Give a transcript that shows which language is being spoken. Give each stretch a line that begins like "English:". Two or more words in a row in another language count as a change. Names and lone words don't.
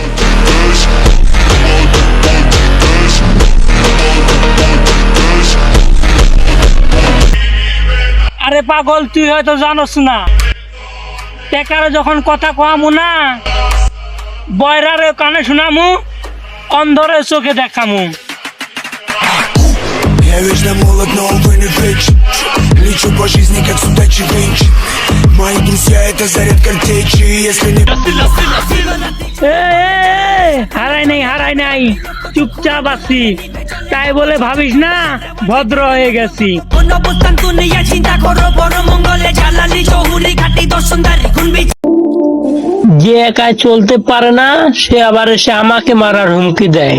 Bangla: আরে পাগল, তুই হয়তো জানোস না, টেকারে যখন কথা কওয়ামু না, বয়রারে কানে শোনামু, অন্ধরে চোখে দেখামু।
Russian: Я вечно молод, но увы не вечен. Лечу по жизни, как судачий венч. Мои друзья — это заряд картечи. Если не...
Bangla: হারাই নাই, চুপচাপ আছি, তাই বলে ভাবিস না ভদ্র হয়ে গেছি। যে একাই চলতে পারে না, সে আবার এসে আমাকে মারার হুমকি দেয়।